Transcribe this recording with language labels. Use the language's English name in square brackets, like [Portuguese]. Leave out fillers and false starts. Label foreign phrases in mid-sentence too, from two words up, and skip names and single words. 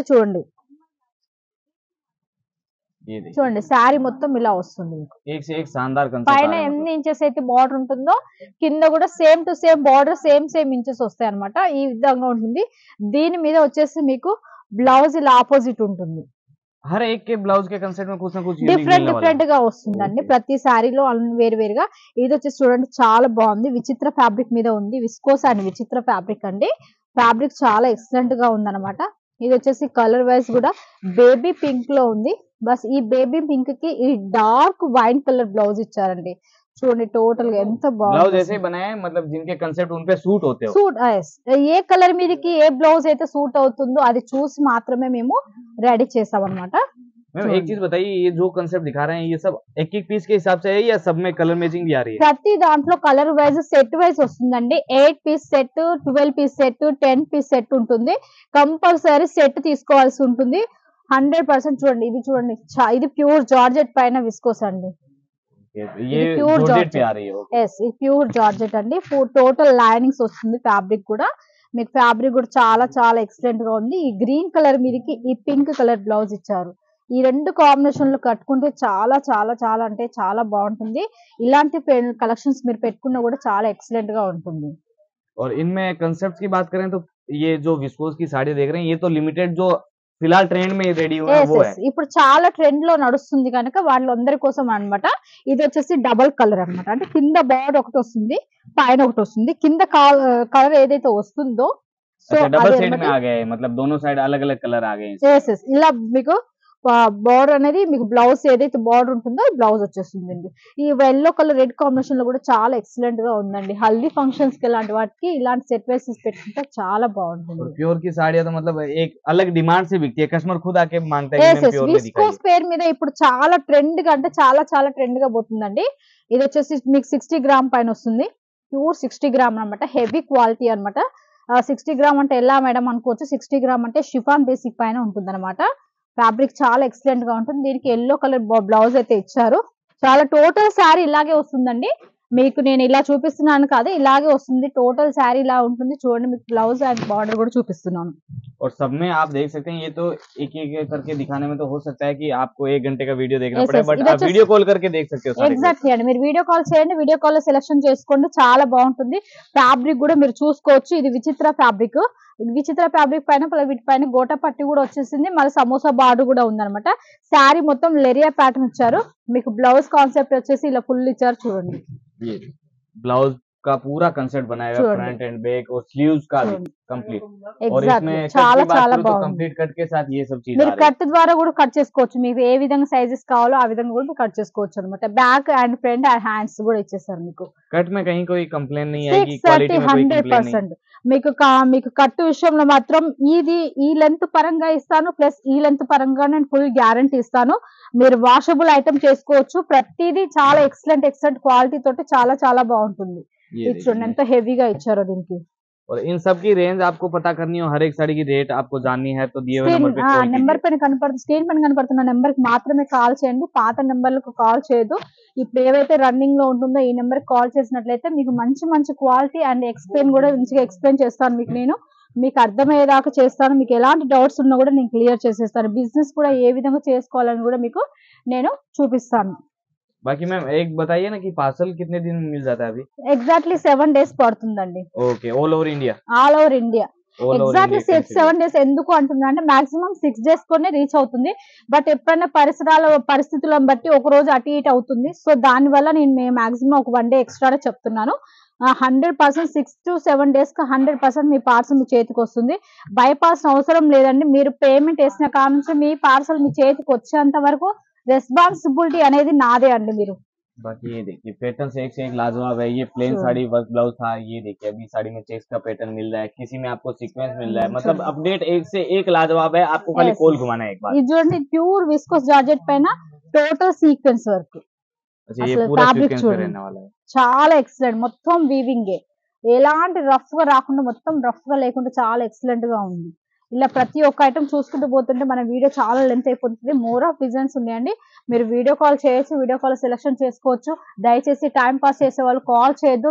[Telugu] చూడండి చూడండి, శారీ మొత్తం ఇలా వస్తుంది. పైన ఎన్ని ఇంచెస్ అయితే బార్డర్ ఉంటుందో కింద కూడా [English] same to same border, same inches [Telugu] వస్తాయి అనమాట. ఈ విధంగా ఉంటుంది. దీని మీద వచ్చేసి మీకు బ్లౌజ్ ఇలా ఆపోజిట్ ఉంటుంది. [Hindi] हर एक के ब्लाउज के कंसेप्ट में कुछ ना कुछ [Telugu] డిఫరెంట్ గా వస్తుందండి ప్రతి శారీలో వేరుగా. ఇది వచ్చేసి చూడండి, చాలా బాగుంది. విచిత్ర ఫ్యాబ్రిక్ మీద ఉంది, [English] viscose and Vichitra fabric [Telugu] అండి. ఫ్యాబ్రిక్ చాలా ఎక్సలెంట్ గా ఉందన్నమాట. ఇది వచ్చేసి [English] colour wise [Telugu] కూడా బేబీ పింక్ లో ఉంది. బస్ ఈ బేబీ పింక్ కి ఈ [English] dark wine colour blouse [Telugu] ఇచ్చారండి. చూడండి టోటల్ గా ఎంత బాగుంది. ఏ కలర్ మీదకి ఏ బ్లౌజ్ అయితే సూట్ అవుతుందో అది చూసి మాత్రమే మేము రెడీ చేస్తాం అనమాట. [Hindi] मैम एक चीज बताइए, ये जो कंसेप्ट दिखा रहे हैं ये सब एक एक पीस के हिसाब से है या सब में [English] colour matching [Hindi] भी आ रही है? [Telugu] ప్రతి దాంట్లో [English] colour wise set wise [Telugu] వస్తుందండి. [English] 8 piece set, 12 piece set, 10 piece set ఉంటుంది. compulsory set [Telugu] తీసుకోవాల్సి ఉంటుంది 100%. చూడండి, ఇది చూడండి, ఇది [English] pure georgette [Telugu] పైన విస్కోస్ అండి. [Hindi] ये जॉर्जेट पे आ रही है? [Telugu] ఎస్, ఇది [English] pure georgette [Telugu] అండి. [English] total linings [Telugu] వస్తుంది. ఫ్యాబ్రిక్ కూడా మీకు ఫ్యాబ్రిక్ కూడా చాలా ఎక్సలెంట్ గా ఉంది. ఈ [English] green colour [Telugu] మీదకి ఈ [English] pink colour blouse [Telugu] ఇచ్చారు. ఈ రెండు కాంబినేషన్ లో కట్టుకుంటే చాలా అంటే చాలా బాగుంటుంది. ఇలాంటి కలెక్షన్స్ మీరు పెట్టుకున్నా కూడా చాలా ఎక్సలెంట్ గా ఉంటుంది. [Hindi] और इनमें कंसेप्ट की बात करें तो ये जो विस्कोस की साड़ी देख रहे हैं, ये तो लिमिटेड जो फिलहाल ट्रेंड में रेडी हुआ है वो है। [Telugu] ఇప్పుడు చాలా ట్రెండ్ లో నడుస్తుంది కనుక వాళ్ళందరి కోసం అన్నమాట. ఇది వచ్చేసి [English] double colour [Telugu] అన్నమాట. అంటే కింద బార్డర్ ఒకటి వస్తుంది, పైన ఒకటి వస్తుంది. కింద కలర్ ఏదైతే వస్తుందో సో [English] double set [Hindi] में आ गए, मतलब दोनों साइड अलग अलग कलर आ गए। [Telugu] ఇలా మీకు బార్డర్ అనేది మీకు బ్లౌజ్ ఏదైతే బార్డర్ ఉంటుందో బ్లౌజ్ వచ్చేస్తుందండి. ఈ [English] yellow colour red combination [Telugu] లో కూడా చాలా ఎక్సలెంట్ గా ఉందండి. హల్దీ ఫంక్షన్స్ కి ఇలాంటి వాటికి ఇలాంటి సెట్ వేసెస్ పెట్టుకుంటే చాలా బాగుంటుంది. [Hindi] प्योर की साड़ी तो मतलब एक अलग डिमांड से बिकती है, कस्टमर खुद आके मांगता है कि प्योर में दिखाइए। [Telugu] విస్కోస్ పేరు మీద ఇప్పుడు చాలా ట్రెండ్ గా, అంటే చాలా ట్రెండ్ గా పోతుందండి. ఇది వచ్చేసి మీకు 60 గ్రామ్ పైన వస్తుంది. ప్యూర్ 60 గ్రామ్ అనమాట, [English] heavy quality [Telugu] అనమాట. 60 గ్రామ్ అంటే ఎలా మేడం అనుకోవచ్చు. 60 గ్రామ్ అంటే [English] chiffon basic [Telugu] పైన ఉంటుంది అనమాట. ఫ్యాబ్రిక్ చాలా ఎక్సలెంట్ గా ఉంటుంది. దీనికి [English] yellow colour blouse [Telugu] అయితే ఇచ్చారు. చాలా [English] total saree [Telugu] ఇలాగే వస్తుందండి. మీకు నేను ఇలా చూపిస్తున్నాను కాదు, ఇలాగే వస్తుంది. [English] total saree [Telugu] ఇలా ఉంటుంది. చూడండి, మీకు [English] blouse and border [Telugu] కూడా చూపిస్తున్నాను. [Hindi] और सब में आप देख सकते हैं, ये तो एक करके दिखाने में तो हो सकता है कि आपको 1 घंटे का वीडियो देखना पड़े, बट आप [English] video call [Hindi] करके देख सकते हो। [Telugu] ఎగ్జాక్ట్లీ అండి, మీరు [English] video call [Telugu] చేయండి, [English] video call [Telugu] లో సెలెక్షన్ చేసుకోండి, చాలా బాగుంటుంది. ఫ్యాబ్రిక్ కూడా మీరు చూసుకోవచ్చు. ఇది విచిత్ర ఫ్యాబ్రిక్. విచిత్ర ఫ్యాబ్రిక్ పైన వీటిపైన గోటా పట్టి కూడా వచ్చేసింది. మళ్ళీ సమోసా బార్డర్ కూడా ఉందన్నమాట. శారీ మొత్తం లెరియా ప్యాటర్న్ ఇచ్చారు. మీకు [English] blouse concept [Telugu] వచ్చేసి ఇలా ఫుల్ ఇచ్చారు. చూడండి, [Hindi] ब्लाउज का पूरा कंसेप्ट बनाया हुआ, [English] front and back [Hindi] और स्लीव्स का भी कंप्लीट। और इसमें [Telugu] చాలా [Hindi] तो [English] complete cut [Hindi] के साथ ये सब चीज [Telugu] మీరు కట్ ద్వారా కూడా కట్ చేసుకోవచ్చు. మీకు ఏ విధంగా సైజెస్ కావాలో ఆ విధంగా కూడా కట్ చేసుకోవచ్చు అనమాట. [English] back and front and hands [Telugu] కూడా ఇచ్చేసారు మీకు. [Hindi] कट में कहीं कोई कंप्लेन नहीं आएगी, क्वालिटी में कोई कंप्लेन नहीं। [Telugu] మీకు కట్టు విషయంలో మాత్రం ఇది ఈ లెంత్ పరంగా ఇస్తాను, ప్లస్ ఈ లెంత్ పరంగా నేను [English] full guarantee [Telugu] ఇస్తాను. మీరు [English] washable item [Telugu] చేసుకోవచ్చు. ప్రతిదీ చాలా [English] excellent quality [Telugu] తోటి చాలా బాగుంటుంది. ఇది చూడండి ఎంత హెవీగా ఇచ్చారో దీనికి. [Hindi] और इन सब की रेंज आपको पता करनी हो, हर एक साड़ी की रेट आपको जाननी है तो दिए हुए नंबर पे कॉल कीजिए। [Telugu] నెంబర్ పైన కనపడుతుంది, స్క్రీన్ పైన కనపడుతున్న నెంబర్ కి మాత్రమే కాల్ చేయండి. పాత నెంబర్లకు కాల్ చేయదు. ఇప్పుడు ఏవైతే రన్నింగ్ లో ఉంటుందో ఈ నెంబర్ కాల్ చేసినట్లయితే మీకు మంచి [English] quality and explain [Telugu] కూడా మంచిగా ఎక్స్ప్లెయిన్ చేస్తాను మీకు నేను. మీకు అర్థమయ్యేదాకా చేస్తాను. మీకు ఎలాంటి డౌట్స్ ఉన్నా కూడా నేను క్లియర్ చేసేస్తాను. బిజినెస్ కూడా ఏ విధంగా చేసుకోవాలని కూడా మీకు నేను చూపిస్తాను. [Hindi] बाकी मैम एक बताइए ना कि पार्सल कितने दिन में मिल जाता है अभी? [Telugu] ఎగ్జాక్ట్లీ 7 days పడుతుందండి. [English] OK, all over India? all over India. All over ఎగ్జాక్ట్లీ India can [Telugu] 7 days ఎందుకు అంటున్నా అంటే మాక్సిమం 6 days కొనే రీచ్ అవుతుంది. బట్ ఎప్పుడైనా పరిస్థితులను బట్టి ఒక రోజు అటు ఇటు అవుతుంది. సో దాని వల్ల నేను మాక్సిమం ఒక 1 day ఎక్స్ట్రా చెప్తున్నాను. 100% [English] 6 to 7 days [Telugu] కి 100% మీ పార్సల్ మీ చేతికి వస్తుంది. బైపాస్ అవసరం లేదండి. మీరు పేమెంట్ వేసిన కాడ నుంచి మీ పార్సల్ మీ చేతికి వచ్చేంత వరకు రెస్పాన్సిబిలిటీ అనేది నాదే అండి. మీరు [Hindi] बाकी ये देखिए पैटर्न से एक लाजवाब है। ये प्लेन साड़ी वर्क ब्लाउज था, ये देखिए अभी साड़ी में चेक्स का पैटर्न मिल रहा है, किसी में आपको सीक्वेंस मिल रहा है, मतलब अपडेट एक से एक लाजवाब है। आपको खाली Yes. कोल घुमाना है एक बार। [Telugu] ఇది చూడండి [English] pure viscose georgette [Telugu] పైన [English] total sequence work. [Hindi] अच्छा, ये [Telugu] అసలు [Hindi] पूरा [Telugu] ఫ్యాబ్రిక్ [Hindi] सीक्वेंस पे [Telugu] చూడండి [Hindi] रहने वाला है। [Telugu] చాలా ఎక్సలెంట్. మొత్తం వీవింగే, ఎలాంటి రఫ్ గా రాకుండా మొత్తం రఫ్ గా లేకుండా చాలా ఎక్సలెంట్ గా ఉంది. ఇలా ప్రతి ఒక్క ఐటమ్ చూసుకుంటూ పోతుంటే మన వీడియో చాలా లెంత్ అయిపోతుంది. [English] more of designs [Telugu] ఉన్నాయండి. మీరు [English] video call [Telugu] చేయొచ్చు, [English] video call [Telugu] సెలెక్షన్ చేసుకోవచ్చు. దయచేసి [English] time pass [Telugu] చేసే వాళ్ళు కాల్ చేయొద్దు.